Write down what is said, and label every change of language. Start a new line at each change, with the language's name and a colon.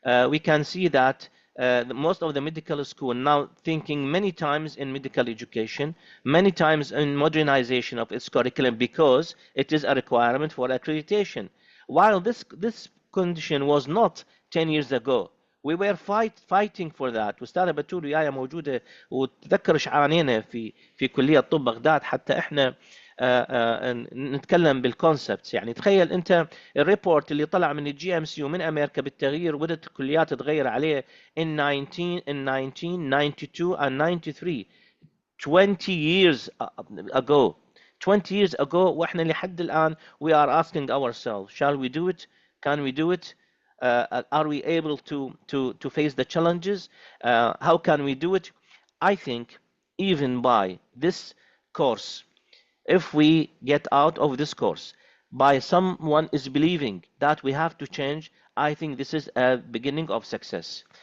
English: We can see that most of the medical school now thinking many times in medical education, many times in modernization of its curriculum because it is a requirement for accreditation. While this condition was not 10 years ago. We were fighting for that.
Arabic: واستاذة بتول وياي موجودة وتذكر ايش عانينا في كلية طب بغداد حتى احنا نتكلم بالكونسبتس. يعني تخيل انت الريبورت اللي طلع من الجي ام سي ومن امريكا بالتغيير وبدت الكليات تتغير عليه
English: in 1992 and 93 20 years ago. 20 years ago
Arabic: واحنا لحد الان
English: we are asking ourselves, shall we do it? Can we do it? Are we able to face the challenges? How can we do it? I think even by this course, if we get out of this course by someone is believing that we have to change, I think this is a beginning of success.